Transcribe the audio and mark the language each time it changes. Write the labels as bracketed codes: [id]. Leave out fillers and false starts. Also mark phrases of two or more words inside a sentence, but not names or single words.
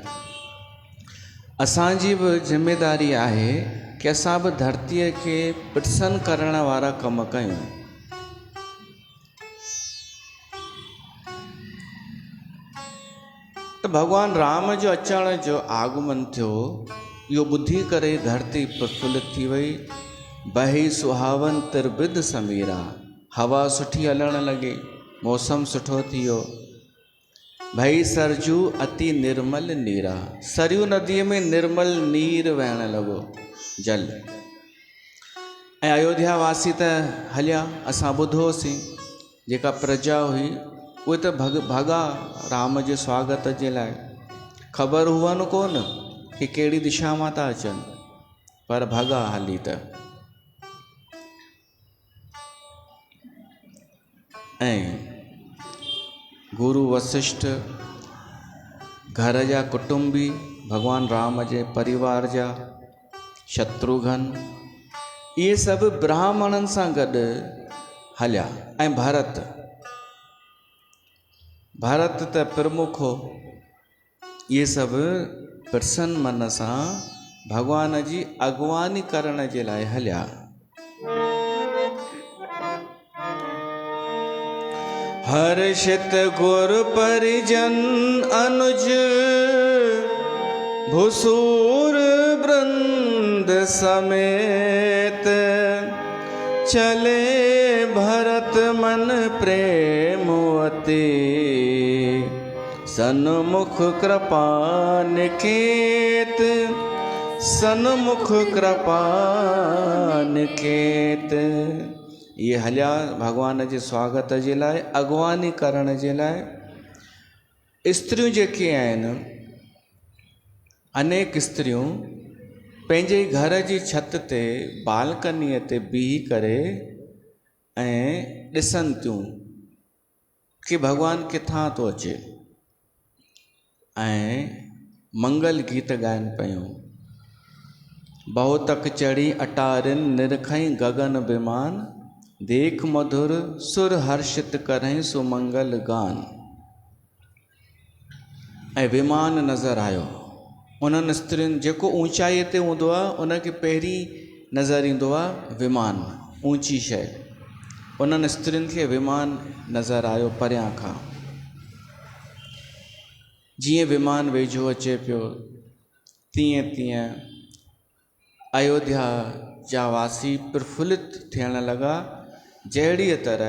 [sd] असांजी भी जिम्मेदारी आहे कि असां भी धरतीअ खे प्रसन्न करण वारा कम कयूं। त भगवान राम जो अचण जो आगमन थियो, इहो ॿुधी करे धरती प्रफुल्लित थी वई। [awa] बही सुहावन तिरबिद समीरा, [sd] हवा सुठी हलण लॻी, मौसम सुठो थी वियो। [awa] भई सरजू अति निर्मल नीरा, [sd] सरयू नदीअ में निर्मल नीर वहण लॻो, जल। ऐं अयोध्या वासी त हलिया, असां ॿुधोसीं, जेका प्रजा हुई उहे त भॻा राम जे स्वागत जे लाइ। ख़बर हुअनि कोन कि कहिड़ी दिशा मां था अचनि, पर भॻा हली त। ऐं गुरु वशिष्ठ, घर जा कुटुंबी, भगवान राम जे परिवार जा, शत्रुघ्न, इहे सभु ब्राह्मणनि सां गॾु हलिया। ऐं भरत त प्रमुख हो। इहे सभु प्रसन्न मन सां भगवान जी अॻुवानी करण जे लाइ हलिया। [awa] हर्षित गुर परिजन अनुज, भुसूर वृंद समेत, चले भरत मन प्रेम अति, सन्मुख कृपा निकेत, सन्मुख कृपा निकेत। [sd] ये हलिया भगवान जे स्वागत जे लाइ, अॻुवानी करण जे लाइ। स्त्रियूं जेके आहिनि, अनेक स्त्रियूं पंहिंजे घर जी छत ते, बालकनीअ ते बीही करे ऐं ॾिसनि थियूं कि भगवान किथां थो अचे, ऐं मंगल गीत ॻाइनि पियूं। [awa] बहुतक चढ़ी अटारिन, निरखई गगन विमान, देख मधुर सुर हर्षित करें सुमंगल गान। [sd] ऐं विमान नज़र आयो उन्हनि स्त्रियुनि, जेको ऊंचाईअ ते हूंदो आहे उनखे पहिरीं नज़र ईंदो आहे विमान, ऊंची शइ। उन्हनि स्त्रियुनि खे विमान नज़र आयो परियां खां। जीअं विमान वेझो अचे पियो, तीअं तीअं अयोध्या जा वासी प्रफुल्लित थियण लॻा।